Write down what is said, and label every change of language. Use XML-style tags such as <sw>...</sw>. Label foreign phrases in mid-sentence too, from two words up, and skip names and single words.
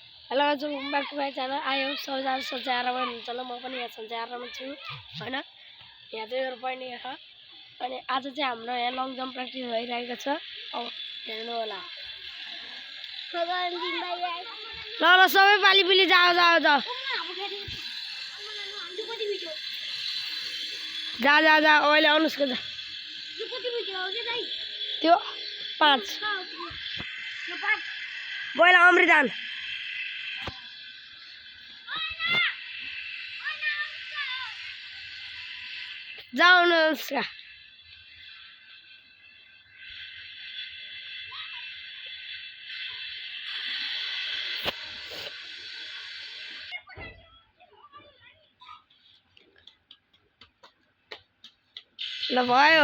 <en>Hello guys, welcome back to my channel. I hope</en> <ne>सबजना सन्चै आरामै हुनुहुन्छ होला। म पनि यहाँ सन्चै आरामै छु हैन। यहाँ चाहिँ मेरो बहिनी छ अनि आज चाहिँ हाम्रो यहाँ लङ जम्प प्र्याक्टिस भइरहेको छ।</ne> <hi>अब हेर्नु होला। ल ल सबै पाली पिली जाओ जाओ जाओ जा जा जा अहिले अनुष्का जा</hi> <ne>त्यो 5 बोला अमृतान जाओ अनुष्का ल भयो।</ne>